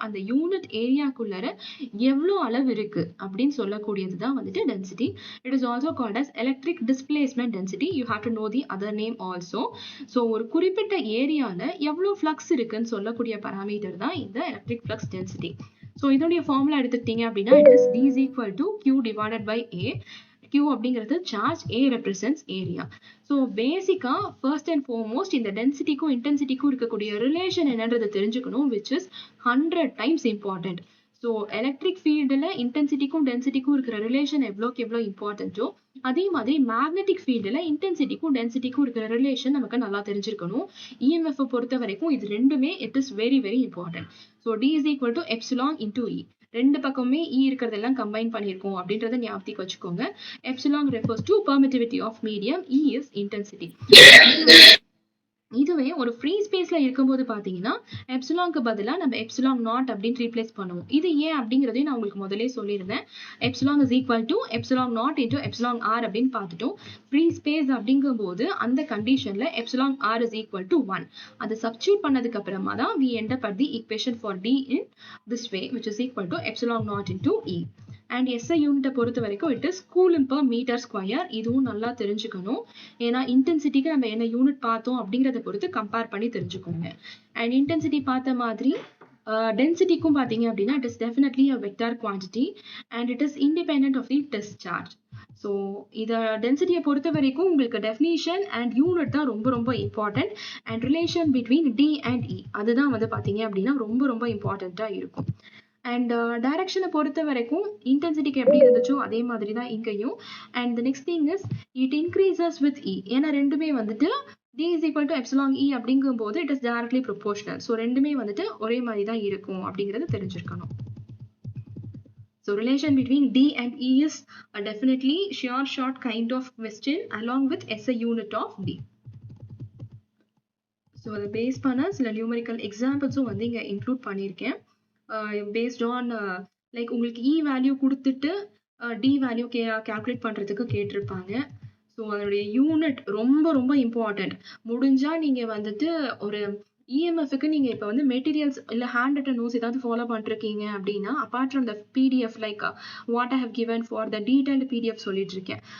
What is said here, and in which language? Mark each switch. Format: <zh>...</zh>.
<ta>அந்த யூனிட் ஏரியாக்குள்ளார எவ்வளோ அளவு இருக்கு அப்படின்னு சொல்லக்கூடியது தான் வந்துட்டு density.</ta> <en>It is also called as electric displacement density. You have to know the other name also.</en> <ta>So ஒரு குறிப்பிட்ட ஏரியால எவ்வளோ ஃப்ளக்ஸ் இருக்குன்னு சொல்லக்கூடிய பராமீட்டர் தான் இந்த எலக்ட்ரிக் ஃப்ளக்ஸ் டென்சிட்டி.</ta> <en>so</en> <ta>இதோடைய ஃபார்முலா எடுத்துக்கிட்டீங்க அப்படின்னா</ta> <en>It is D is equal to Q divided by A.</en> <ta>Q அப்படிங்கிறது charge, A represents area. So பேசிக்கா ஃபர்ஸ்ட் அண்ட் ஃபார்மோஸ்ட் இந்த டென்சிட்டிக்கும் இன்டென்சிட்டிக்கும் இருக்கக்கூடிய ரிலேஷன் என்னன்றதை தெரிஞ்சுக்கணும்,</ta> <en>Which is 100 times important.</en> <ta>So electric ஃபீல்டில் இன்டென்சிட்டிக்கும் டென்சிட்டிக்கும் இருக்கிற ரிலேஷன் எவ்வளோக்கு எவ்வளோ இம்பார்ட்டன்ட்டோ அதே மாதிரி மேக்னெட்டிக் ஃபீல்டில் இன்டென்சிட்டிக்கும் டென்சிட்டிக்கும் இருக்கிற ரிலேஷன் நமக்கு நல்லா தெரிஞ்சிருக்கணும். இஎம்எஃப் பொறுத்த வரைக்கும் இது ரெண்டுமே it is very very important.</ta> <en>So D is equal to epsilon into E.</en> <ta>ரெண்டு பக்கமே E இருக்கிறதெல்லாம் கம்பைன் பண்ணியிருக்கோம் அப்படின்றத ஞாபகத்துக்கு வச்சுக்கோங்க.</ta> <en>Epsilon refers to permittivity of medium, E is intensity.</en> <ta>இதுவே ஒரு ஃப்ரீ ஸ்பேஸ்ல இருக்கும்போது பாத்தீங்கன்னா எப்சிலான்க்கு பதிலா நம்ம எப்சிலான் நாட் அப்படின்னு ரீப்ளேஸ் பண்ணுவோம். இது ஏன் அப்படிங்கறதையும் நான் உங்களுக்கு முதலே சொல்லியிருந்தேன். Epsilon is equal to epsilon naught into epsilon R அப்படின்னு பார்த்துட்டோம். ஃப்ரீ ஸ்பேஸ் அப்படிங்கும்போது அந்த கண்டிஷன்ல epsilon R is equal to 1. அதை சப்ஸ்டியூட் பண்ணதுக்கு அப்புறமா தான்</ta> <en>we end up at the equation for D in this way, which is equal to epsilon naught into E. And SI</en> <ta>யூனிட்டை பொறுத்த வரைக்கும்</ta> <en>It is coulomb per metre square.</en> <ta>இதுவும் நல்லா தெரிஞ்சுக்கணும். ஏன்னா இன்டென்சிட்டிக்கு நம்ம என்ன யூனிட் பார்த்தோம் அப்படிங்கிறத பொறுத்து கம்பேர் பண்ணி தெரிஞ்சுக்கோங்க.</ta> <en>and intensity</en> <ta>பார்த்த மாதிரி டென்சிட்டிக்கும் பார்த்தீங்க அப்படின்னா</ta> <en>It is definitely a vector quantity and it is independent of the test charge.</en> <ta>So இதை டென்சிட்டியை பொறுத்த வரைக்கும் உங்களுக்கு டெஃபினிஷன் அண்ட் யூனிட் தான் ரொம்ப ரொம்ப important. And relation between D and இ அதுதான் வந்து பார்த்தீங்க அப்படின்னா ரொம்ப ரொம்ப இம்பார்ட்டண்ட்டாக இருக்கும். அண்ட் டைரக்ஷனை பொறுத்த வரைக்கும் இன்டென்சிட்டிக்கு எப்படி இருந்துச்சோ அதே மாதிரி தான் இங்கேயும்.</ta> <en>And the next thing is it increases with E.</en> <ta>ஏன்னா ரெண்டுமே வந்துட்டு</ta> <en>d is equal to epsilon e</en> <ta>அப்படிங்கும் போது</ta> <en>It is directly proportional.</en> <ta>So ரெண்டுமே வந்துட்டு ஒரே மாதிரி தான் இருக்கும் அப்படிங்கிறது தெரிஞ்சிருக்கணும்.</ta> <en>So relation between D and E is a definitely sure short kind of question along with SI unit of D.</en> <ta>So அதை பேஸ் பண்ண சில நியூமரிக்கல் எக்ஸாம்பிள்ஸும் வந்து இங்கே இன்க்ளூட் பண்ணியிருக்கேன். பேஸ்ட் ஆன் லைக் உங்களுக்கு இ வேல்யூ கொடுத்துட்டு டி வேல்யூ கேல்குலேட் பண்ணுறதுக்கு கேட்டிருப்பாங்க. ஸோ அதனுடைய யூனிட் ரொம்ப ரொம்ப இம்பார்ட்டன்ட். முடிஞ்சால் நீங்கள் வந்துட்டு ஒரு இஎம்எஃப்க்கு நீங்கள் இப்போ வந்து மெட்டீரியல்ஸ் இல்லை ஹேண்ட் ரிட்டன் நோட்ஸ் ஏதாவது ஃபாலோ பண்ணிருக்கீங்க அப்படின்னா</ta> <en>apart from the PDF like what I have given for the detailed PDF</en> <ta>சொல்லிட்டு இருக்கேன்.</ta>